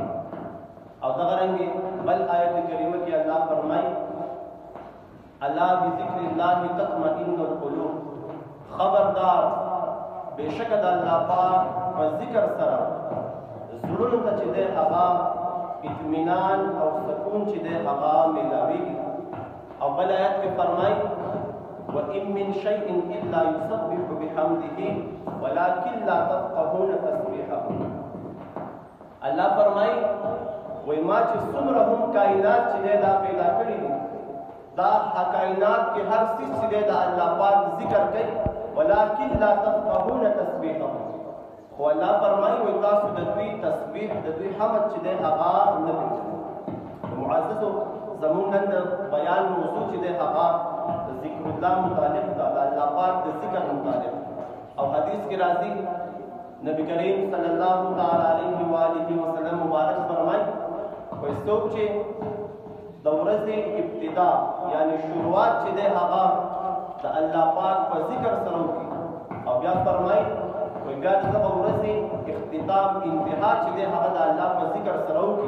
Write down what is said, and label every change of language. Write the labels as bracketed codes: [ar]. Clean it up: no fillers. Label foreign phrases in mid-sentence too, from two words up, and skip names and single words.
[ps] او دغه رنګې بل آیت کریمه کې الله فرمایي: [ar] الا بذکر الله تطمئن القلوب. [ps] خبردار بېشکه د الله پاک په ذکر سره زړونو ته چې دی هغه اطمینان او سکون چې دی هغه میلاویږي. او بل آیت کې فرمایي: [ar] وإن من شيء إلا يسبح بحمده ولكن لا تفقهون تسبيحهم. [ps] الله فرمایي وای ما چې څومره هم کائنات چې دی دا پیدا کړي دي دا کائنات کې هر څیز چې دی د الله پاک ذکر کوي [ar] ولكن لا تفقهون تسبيحهم. [ps] خو الله فرمایي وای تاسو د دوی تسبیح د دوی حمد چې دی هغه نه پېژنئ. معززو زمونږ نن د بیان موضوع چې دی هغه د ذکر الله متعلق ده، د الله پاک د ذکر متعلق. او حدیث کې راځي نبی کریم [ar] صلی الله تعالی علیه و آله وسلم [ps] مبارک فرمایي وای څوک چې د ورځې ابتدا یعنی شروعات چې دی هغه د الله پاک په ذکر سره وکړي او بیا فرمایي وای بیا د دغه ورځې اختتام انتها چې دی هغه د الله په ذکر سره وکړي.